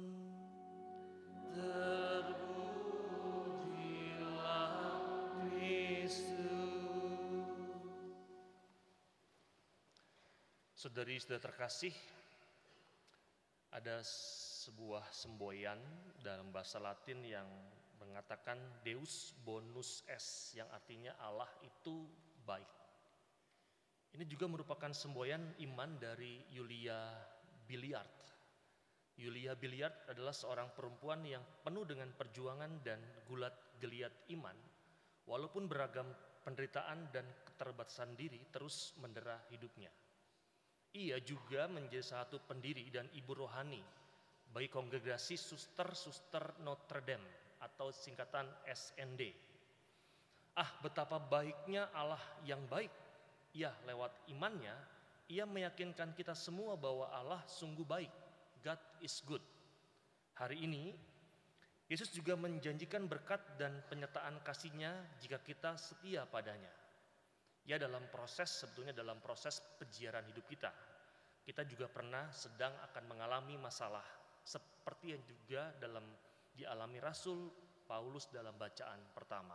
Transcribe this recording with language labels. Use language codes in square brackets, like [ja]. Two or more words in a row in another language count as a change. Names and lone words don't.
[id] Terpujilah Kristus. Saudari-saudara terkasih, ada sebuah semboyan dalam bahasa Latin yang mengatakan [la] Deus bonus est, [id] yang artinya Allah itu baik. Ini juga merupakan semboyan iman dari Yulia Billiard. Yulia Billiard adalah seorang perempuan yang penuh dengan perjuangan dan gulat geliat iman, walaupun beragam penderitaan dan keterbatasan diri terus mendera hidupnya. Ia juga menjadi satu pendiri dan ibu rohani bagi kongregasi Suster Notre Dame atau singkatan SND. Betapa baiknya Allah yang baik. Ya, lewat imannya, ia meyakinkan kita semua bahwa Allah sungguh baik. [en] God is good. [id] Hari ini, Yesus juga menjanjikan berkat dan penyertaan kasih-Nya jika kita setia padanya. Ya, dalam proses peziarahan hidup kita, kita juga pernah sedang akan mengalami masalah seperti yang juga dialami Rasul Paulus dalam bacaan pertama.